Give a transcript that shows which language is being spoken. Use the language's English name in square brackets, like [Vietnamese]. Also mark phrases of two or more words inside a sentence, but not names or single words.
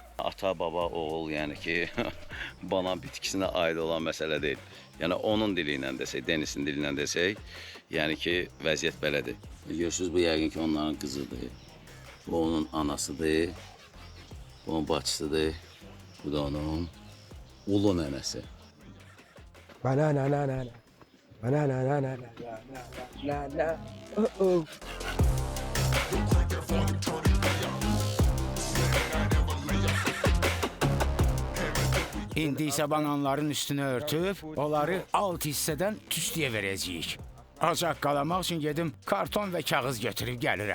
[Azerbaijani] Ata, baba, oğul, yəni ki, banan bitkisinə aid olan məsələ deyil. Yəni onun dili ilə desək, Denisin dili ilə desək, yəni ki, vəziyyət belədir. Görürsünüz, bu yəqin ki, onların qızıdır. Bu onun anasıdır. Bu onun bacısıdır. Bu da onun ulu nənəsi. Banana na na na. Banana na na na na na na. Oh. İndi isə bananların üstünü örtüb, onları alt hissədən tüstüyə verəcəyik. Acaq qalamaq üçün gedim karton və kağız götürüb gəlirəm.